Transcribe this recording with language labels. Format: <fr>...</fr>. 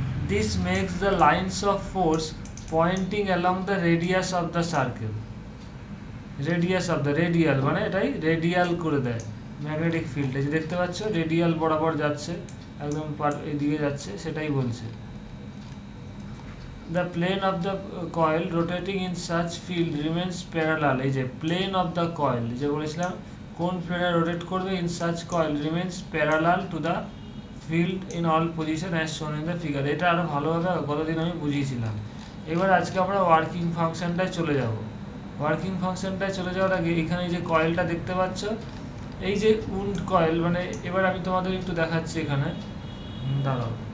<en>This makes the lines of force pointing along the radius of the circle.</en> <bn>Radial মানে এটাই radial করে দেয় magnetic field. এই যে দেখতে পাচ্ছ রেডিয়াল বরাবর যাচ্ছে, একদম এদিকে যাচ্ছে, সেটাই বলছে।</bn> <en>The plane of the coil rotating in such field remains parallel.</en> <bn>এই যে</bn> <en>plane of the coil,</en> <bn>যে বলেছিলাম কোন প্লেনে রোটেট করবে,</bn> <en>in such coil remains parallel to the field in all position as shown in the figure.</en> <bn>এটা আরো ভালোভাবে গতদিন আমি বুঝিয়েছিলাম। এবার আজকে আমরা ওয়ার্কিং ফাংশনটায় চলে যাব। ওয়ার্কিং ফাংশনটায় চলে যাওয়ার আগে এখানে যে কয়েলটা দেখতে পাচ্ছ, এই যে উন্ড কয়েল, মানে এবার আমি তোমাদের একটু দেখাচ্ছি এখানে, দাঁড়াও।</bn>